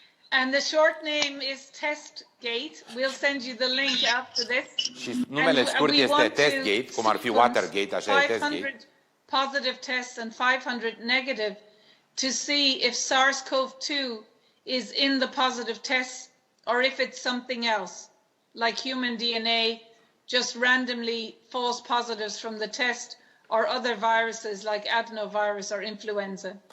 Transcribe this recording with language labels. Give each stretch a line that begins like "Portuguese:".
English: And the short name is TestGate. We'll send you the link after this.
Romanian: Și numele scurt este TestGate, cum ar fi Watergate, așa e TestGate.
English: 500 positive tests and 500 negative to see if SARS-CoV-2 is in the positive tests or if it's something else, like human DNA, just randomly false positives from the test, or other viruses like adenovirus or influenza.